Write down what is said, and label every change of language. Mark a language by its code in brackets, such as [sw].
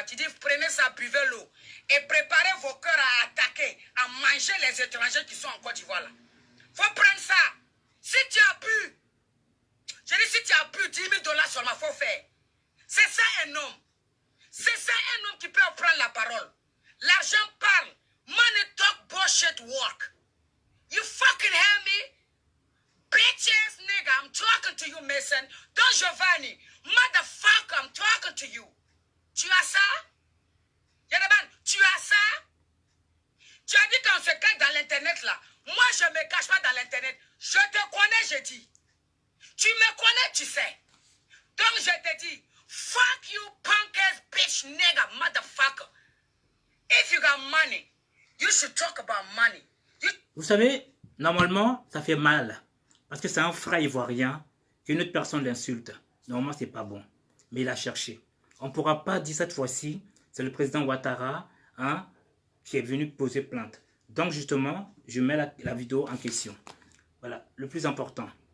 [fr] Tu dis, prenez ça, buvez l'eau. Et préparez vos cœurs à attaquer, à manger les étrangers qui sont en Côte d'Ivoire là. Faut prendre ça. Si tu as pu, je dis si tu as pu 10 000 $ seulement, faut faire. C'est ça un homme. C'est ça un homme qui peut prendre la parole. L'argent parle. [en] Money talk, bullshit work. You fucking hear me? Bitch ass nigga, I'm talking to you, Mason. Don Giovanni, motherfucker, I'm talking to you. [fr] Tu as ça? Yadaban, tu as ça? Tu as dit qu'on se cache dans l'internet là. Moi, je ne me cache pas dans l'internet. Je te connais, je dis. Tu me connais, tu sais. Donc, je te dis, [en] fuck you, punk ass bitch nigga, motherfucker. If you got money, you should talk about money. [fr] Vous savez, normalement, ça fait mal. Parce que c'est un frère ivoirien qu'une autre personne l'insulte. Normalement, c'est pas bon. Mais il a cherché. On ne pourra pas dire cette fois-ci, c'est le président Ouattara hein, qui est venu poser plainte. Donc, justement, je mets la vidéo en question. Voilà, le plus important.